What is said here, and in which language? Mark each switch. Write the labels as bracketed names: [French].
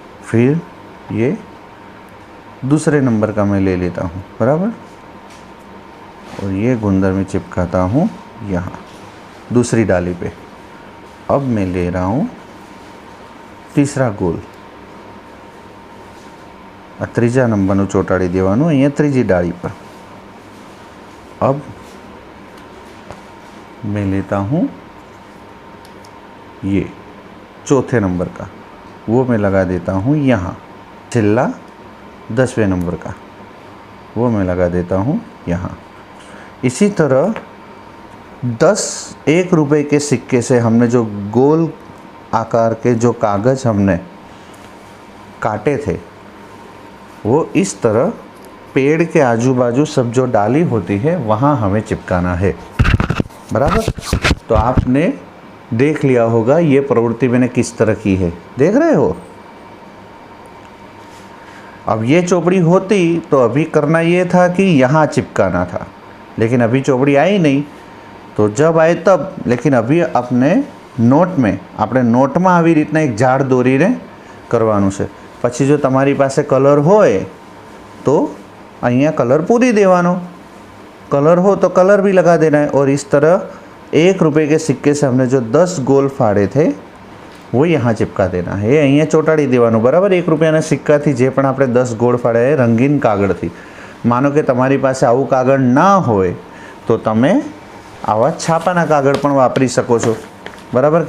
[Hindi] फिर ये दूसरे नंबर का मैं ले लेता हूँ, बराबर, और ये गुंदर में चिपकाता हूँ यहाँ दूसरी डाली पे। अब मैं ले रहा हूँ तीसरा गोल। [Gujarati] आ ત્રીજા નંબરનું ચોંટાડી દેવાનું અહીંયા ત્રીજી [Hindi] डाली पर। अब मैं लेता हूँ ये चौथे नंबर का, वो मैं लगा देता हूँ यहाँ। छिल्ला 10वें नंबर का, वो मैं लगा देता हूँ यहाँ। इसी तरह 10 1 रुपए के सिक्के से हमने जो गोल आकार के जो कागज़ हमने काटे थे वो इस तरह पेड़ के आजू बाजू सब जो डाली होती है वहाँ हमें चिपकाना है, बराबर। तो आपने देख लिया होगा ये प्रवृत्ति मैंने किस तरह की है, देख रहे हो। अब ये चौपड़ी होती तो अभी करना ये था कि यहाँ चिपकाना था, लेकिन अभी चौपड़ी आई नहीं, तो जब आए तब। लेकिन अभी अपने नोट में [Gujarati] આપણે નોટમાં આવી રીતના એક ઝાડ દોરીને કરવાનું છે। પછી જો તમારી પાસે કલર હોય તો અહીંયા કલર પૂરી દેવાનો, [Hindi] कलर हो तो कलर भी लगा देना है। और इस तरह 1 रुपए के सिक्के से हमने जो 10 गोल फाड़े थे वो यहाँ चिपका देना है। [Gujarati] અહીંયા ચોંટાડી દેવાનું, બરાબર। 1 રૂપિયાના સિક્કાથી જે પણ આપણે 10 ગોળ ફાડ્યા એ રંગીન કાગળથી। માનો કે તમારી પાસે આવું કાગળ ના હોય તો તમે આવા છાપાના કાગળ પણ વાપરી શકો છો, बराबर।